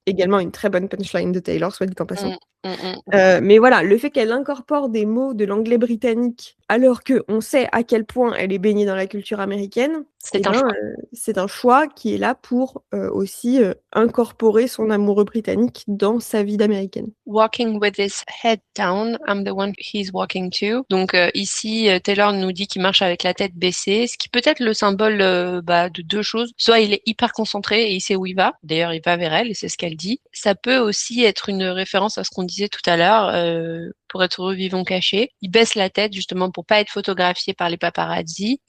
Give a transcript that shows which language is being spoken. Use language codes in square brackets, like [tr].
[fr] Également une très bonne punchline de Taylor, soit dit en passant. Mais voilà, le fait qu'elle incorpore des mots de l'anglais britannique alors qu'on sait à quel point elle est baignée dans la culture américaine, c'est un choix qui est là pour aussi incorporer son amoureux britannique dans sa vie d'américaine. [en] Walking with his head down, I'm the one he's walking to. [fr] Donc ici, Taylor nous dit qu'il marche avec la tête baissée, ce qui peut être le symbole de deux choses. Soit il est hyper concentré et il sait où il va. D'ailleurs, il va vers elle et c'est ce qu'elle dit. Ça peut aussi être une référence à ce qu'on disait tout à l'heure. Pour être heureux, vivons cachés. Il baisse la tête justement pour pas être photographié par les paparazzi.